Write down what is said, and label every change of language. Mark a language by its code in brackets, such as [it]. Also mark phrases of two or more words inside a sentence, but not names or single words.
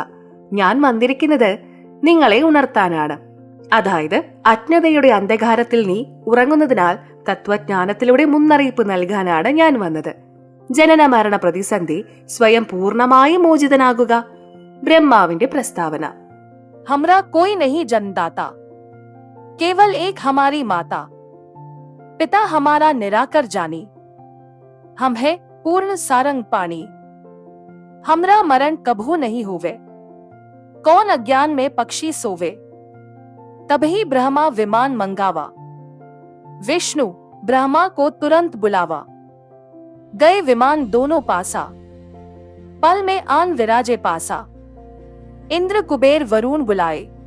[ml] ഞാൻ വന്നിരിക്കുന്നത് നിങ്ങളെ ഉണർത്താനാണ്. അതായത് അജ്ഞതയുടെ അന്ധകാരത്തിൽ നീ ഉറങ്ങുന്നതിനാൽ തത്വജ്ഞാനത്തിലൂടെ മുന്നറിയിപ്പ് നൽകാനാണ് ഞാൻ വന്നത്. ജനന മരണ പ്രതിസന്ധി സ്വയം പൂർണ്ണമായി മോചിതനാകുക. ബ്രഹ്മാവിന്റെ പ്രസ്താവന: [hi] हमरा कोई नहीं जन्मदाता, केवल एक हमारी माता, पिता हमारा निराकर जानी, हम है पूर्ण सारंग पानी, हमरा मरण कभू नहीं होवे, कौन अज्ञान में पक्षी सोवे, तभी ब्रह्मा विमान मंगावा, विष्णु ब्रह्मा को तुरंत बुलावा, गए विमान दोनों पासा, पल में आन विराजे पासा, इंद्र कुबेर वरुण बुलाए,